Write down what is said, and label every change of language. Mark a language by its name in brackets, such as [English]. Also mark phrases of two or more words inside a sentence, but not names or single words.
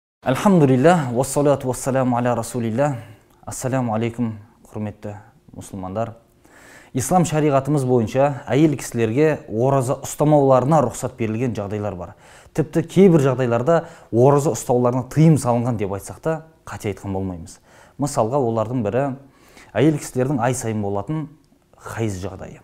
[Arabic] الحمد لله والصلاة والسلام على رسول الله السلام عليكم, [Kazakh] құрметті мұсылмандар. Ислам шариғатымыз бойынша әйел кісілерге ораза ұстамауларына рұқсат берілген жағдайлар бар. Тіпті кейбір жағдайларда ораза ұстауларына тыйым салынған деп айтсақ та қате айтқан болмаймыз. Мысалға, олардың бірі әйел кісілердің ай сайын болатын хайыз жағдайы.